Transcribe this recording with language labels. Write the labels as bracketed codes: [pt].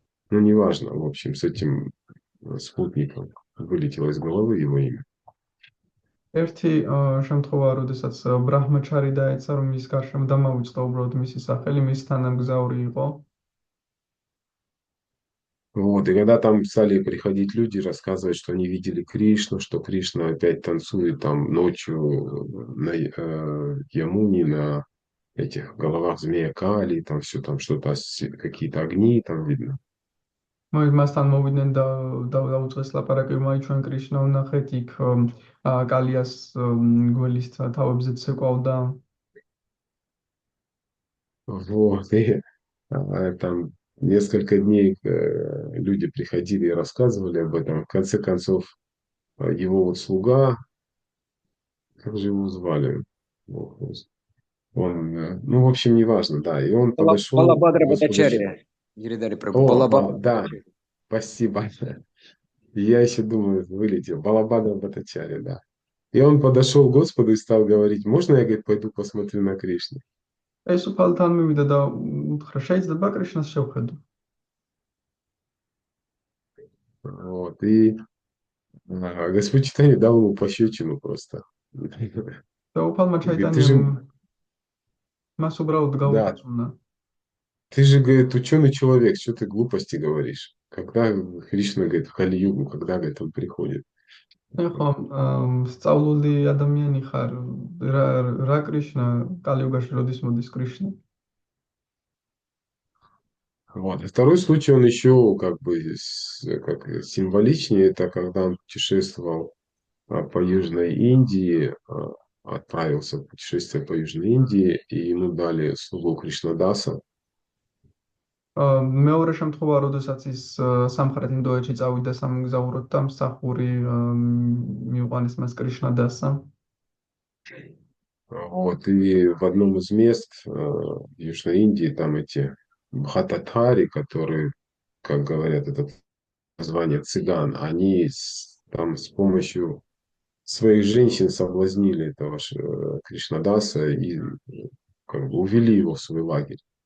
[ru] Ну, неважно, в общем, с этим спутником вылетело из головы его имя. [ka] ერთი შემთხვევა, როდესაც ბრაჰმაჩარი დაეცა, რომ მის გარშემო დამავიწყდა უბრალოდ მისი სახელი, მის თანამგზავრი იყო. [ru] Вот, и когда там стали приходить люди, рассказывать, что они видели Кришну, что Кришна опять танцует там ночью на Ямуне, на этих головах змея Кали, там все там что-то, какие-то огни там видно. [ka] მასთან მოვიდნენ და დაუწყეს ლაპარაკი, მაი ჩვენ კრიშნა ვნახეთ იქ კალიას გველის თავებზე ცეკვავდა. [ru] Вот, и там несколько дней люди приходили и рассказывали об этом. В конце концов, его вот слуга, как же его звали? Вот, он, ну, в общем, неважно, да. И он подошел к Балабадра Господу. Батачария. Гиридари Прабhu. О, Балабадра. да, спасибо. Я еще думаю, вылетел. Балабадра Батачари, да. И он подошел к Господу и стал говорить, можно я, говорит, пойду посмотрю на Кришну? [ka] ეს უფალთან მივიდა და უთხრა, შეიძლება კრიშნას შევხედო. [ru] Вот, и Господь Чайтанья дал ему пощечину просто. [ka] და უფალმა [ru] Говорит, [ka] ჩაიტანიამ მას უბრალოდ [ru] да, [ka] გაუწუნა. [ru] ты же, говорит, ученый человек, что ты глупости говоришь? Когда Кришна, говорит, в Кали-югу, когда, говорит, он приходит? [ka] ეხო სწავლული ადამიანი ხარ, რა კრიშნა კალიუგაში როდის მოდის კრიშნა? [ru] Вот. И второй случай, он еще как бы как символичнее, это когда он путешествовал по Южной Индии, отправился в путешествие по Южной Индии, и ему дали слугу Кришнадаса. [ka] მეორე შემთხვევა, როდესაც ის სამხრეთ ინდოეთში წავიდა სამგზავროდ და მსახური მიუყვანეს მას კრიშნადასა. [ru] Вот, и в одном из мест в Южной Индии там эти бхататхари, которые, как говорят, это название цыган, они там с помощью своих женщин соблазнили этого Кришнадаса и как бы увели его в свой лагерь.